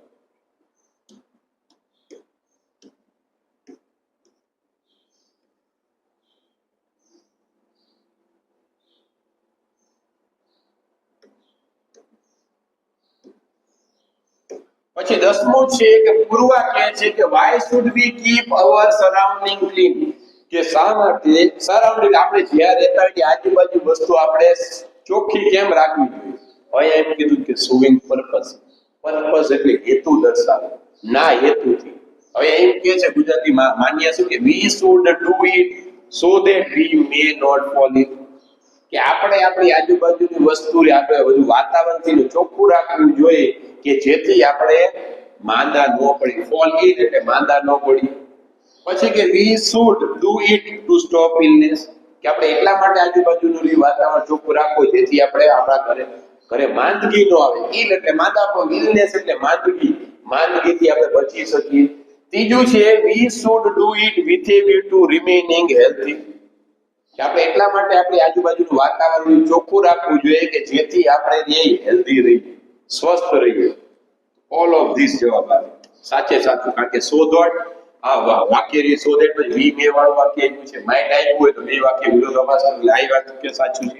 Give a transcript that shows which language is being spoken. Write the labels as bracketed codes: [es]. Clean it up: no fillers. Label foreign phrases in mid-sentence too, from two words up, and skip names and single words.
[gu] પછી 10મું છે કે પૂર્વા કહે છે કે [en] why should we keep our surrounding clean, [gu] કે શા માટે સરાઉન્ડિંગ આપણે જ્યાં રહેતા હોય આજુબાજુ વસ્તુ આપણે ચોખ્ખી કેમ રાખવી જોઈએ? હવે એમ કીધું કે [en] showing purpose. [gu] પર્પસ એટલે હેતુ દર્શાવો, ના હેતુથી. હવે એમ કહે છે ગુજરાતીમાં માન્ય શું કે [en] we should do it so that we may not fall in, [gu] કે આપણે આપણી આજુબાજુની વસ્તુ આપણે બધું વાતાવરણથી ચોખ્ખું રાખવું જોઈએ કે જેથી આપણે માંદા ન પડી. [en] fall in [gu] એટલે માંદા ન પડી. પછી કે [en] we should do it to stop illness, [gu] કે આપણે એટલા માટે આજુબાજુનું વાતાવરણ ચોખ્ખું રાખવું જેથી આપણે આપણા ઘરે માંદગી ન આવે. ઇલ એટલે માંદા, પણ ઇલનેસ એટલે માંદગી. માંદગીથી આપણે બચી શકીએ. ત્રીજું છે [en] we should do it with a view to remaining healthy, [gu] કે આપણે એટલા માટે આપણી આજુબાજુનું વાતાવરણ ચોખ્ખું રાખવું જોઈએ કે જેથી આપણે હેલ્ધી રહીએ, સ્વસ્થ રહીએ. [en] all of this [gu] જવાબ આવે સાચે સાચું. કારણ કે શોધોટ આ વાક્ય રી શોધેટ પછી [en] we may [gu] વાળું વાક્ય આવ્યું છે, માઇન્ડ આવ્યું હોય તો બે વાક્ય વિરોધાભાસ એટલે આ વાક્ય સાચું છે.